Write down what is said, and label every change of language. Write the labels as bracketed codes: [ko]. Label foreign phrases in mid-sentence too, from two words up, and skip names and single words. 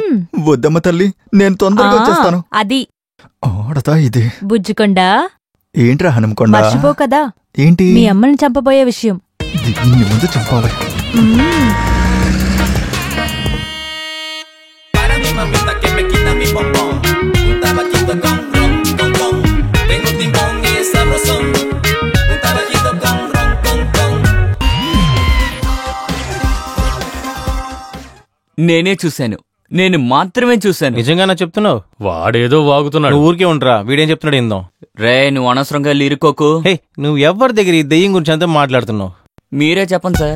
[te] వద్దమ్మ తల్లి, నేను తొందరగా వచ్చేస్తాను. అది ఆడతా ఇది. బుజ్జుకొండా. ఏంట్రా హనుమకొండ? మర్చిపో కదా. ఏంటి? మీ అమ్మని చంపబోయే విషయం. దీన్ని ముందు చంపాలి. [es] mamita que me quita mi bombón. Un tabaquito con ron, con con. Tengo timbón y es sabrosón. Un tabaquito con ron, con con. [te] నేనే చూశాను, నేను మాత్రమే చూశాను. నిజంగానా చెప్తున్నావు? వాడేదో వాగుతున్నాడు. నువ్వు ఊరికే ఉండరా, వీడేం చెప్తున్నాడు ఏందో. రే నువ్వు అనవసరంగా లిరుకోకు. హే, నువ్వు ఎవరి దగ్గర ఈ దెయ్యం గురించి అంతా మాట్లాడుతున్నావు? మీరే చెప్పండి సార్.